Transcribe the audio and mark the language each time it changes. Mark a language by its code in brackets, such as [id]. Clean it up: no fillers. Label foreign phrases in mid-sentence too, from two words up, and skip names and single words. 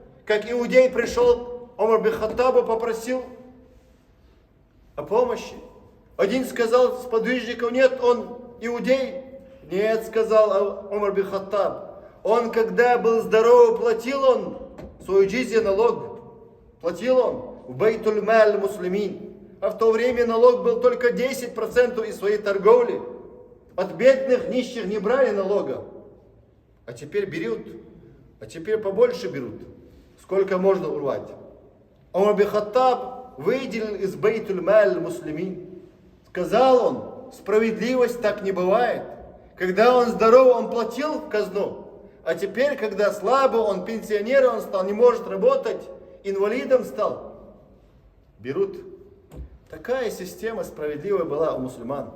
[ru] Как иудей пришел, Умар бин Хаттаба попросил о помощи. Один сказал с подвижников: нет, он иудей. Нет, сказал Умар бин Хаттаб. Он, когда был здоров, платил он свою джизья, налог. Платил он в [ar] بيت المال المسلمين. [ru] А в то время налог был только 10% из своей торговли. От бедных, нищих не брали налога. А теперь берут. А теперь побольше берут. Сколько можно урвать. Умар бин Хаттаб выделил из [ar] بيت المال المسلمين. [ru] Сказал он: справедливость так не бывает. Когда он здоров, он платил в казну. А теперь, когда слабо, он пенсионер, он стал, не может работать, инвалидом стал, берут. Такая система справедливая была у мусульман.